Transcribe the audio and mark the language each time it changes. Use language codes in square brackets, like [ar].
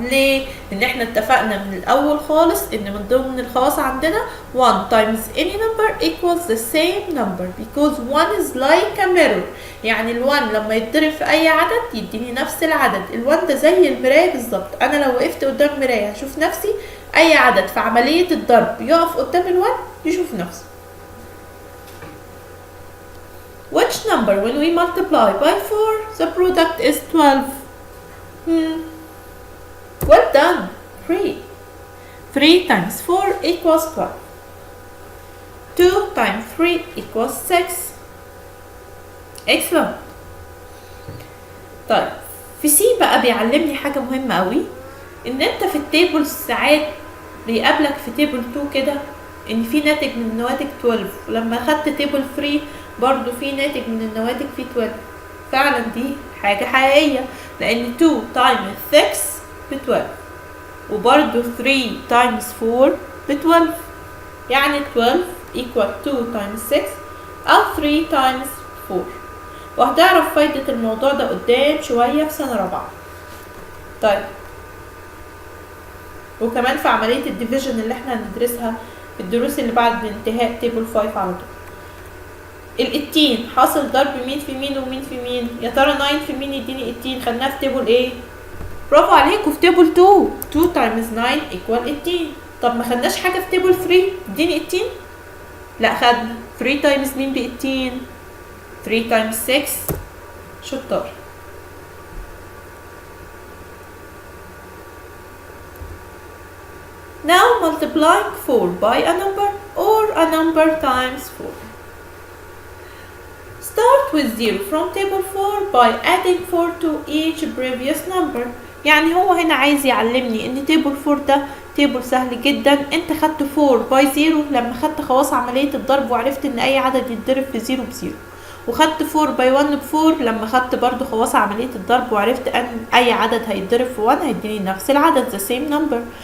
[ar] ليه؟ لان احنا اتفقنا من الاول خالص ان من ضمن الخواص عندنا [en] 1 times any number equals the same number because 1 is like a mirror. [ar] يعني ال1 لما يتضرب في اي عدد يديني نفس العدد. ال1 ده زي المراية بالظبط. انا لو وقفت قدام مراية هشوف نفسي. اي عدد في عملية الضرب يقف قدام ال1 يشوف نفسه. [en] Which number when we multiply by 4 the product is 12? Well done. 3. 3 times 4 equals 12. 2 times 3 equals 6. Excellent. [ar] طيب في سي بقى بيعلمني حاجة مهمة قوي. ان انت في التيبل ساعات بيقابلك في تيبل 2 كده ان في ناتج من النواتج 12. ولما خدت تيبل 3 برضو في ناتج من النواتج في 12. فعلا دي حاجة حقيقية لان 2 times 6 ب 12 وبرضو 3 times 4 ب 12. [en] يعني 12 equal 2 times 6 او 3 times 4. [ar] وهتعرف فايدة الموضوع ده قدام شوية في سنة رابعة. طيب وكمان في عملية الديفيجن اللي احنا هندرسها في الدروس اللي بعد انتهاء تيبل 5 على طول. ال18 حاصل ضرب مين في مين ومين في مين؟ يا ترى 9 في مين يديني 18؟ خدناها في تيبل ايه؟ برافو عليكم في تيبل 2. [en] 2 times 9 equal 18. [ar] طب ما خدناش حاجة في تيبل 3 اديني 18؟ لا خدنا 3 times مين ب 18؟ 3 times 6. شطار. [en] Now multiplying 4 by a number or a number times 4. Start with 0 from table 4 by adding 4 to each previous number. [ar] يعني هو هنا عايز يعلمني ان تيبل 4 ده تيبل سهل جدا. انت خدت 4 باي 0 لما خدت خواص عملية الضرب وعرفت ان اي عدد يتضرب في 0 ب 0. وخدت 4 باي 1 ب 4 لما خدت برضو خواص عملية الضرب وعرفت ان اي عدد هيتضرب في 1 هيديني نفس العدد [en] the same number.